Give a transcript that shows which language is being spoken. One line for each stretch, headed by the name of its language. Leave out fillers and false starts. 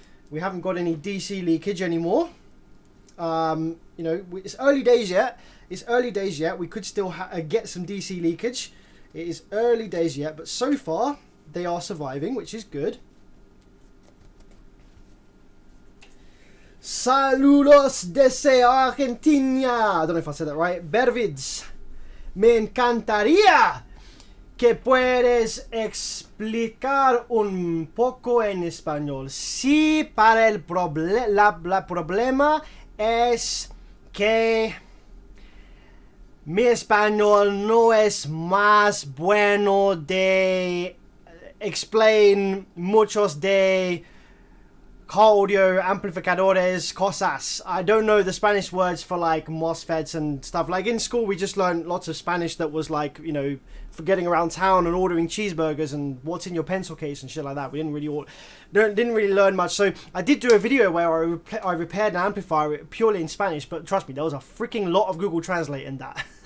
English: We haven't got any DC leakage anymore. You know, it's early days yet. We could still get some DC leakage. It is early days yet, but so far they are surviving, which is good.
Spanish: Saludos desde Argentina.
English: I don't know if I said that right. Bervids.
Spanish: Me encantaría que puedes explicar un poco en español. Sí, para el problema es que mi español no es más bueno de explain muchos de audio amplificadores cosas.
English: I don't know the Spanish words for like MOSFETs and stuff. Like in school we just learned lots of Spanish that was like, you know, for getting around town and ordering cheeseburgers and what's in your pencil case and shit like that. We didn't really learn much. So I did do a video where I repaired an amplifier purely in Spanish, but trust me, there was a freaking lot of Google Translate in that.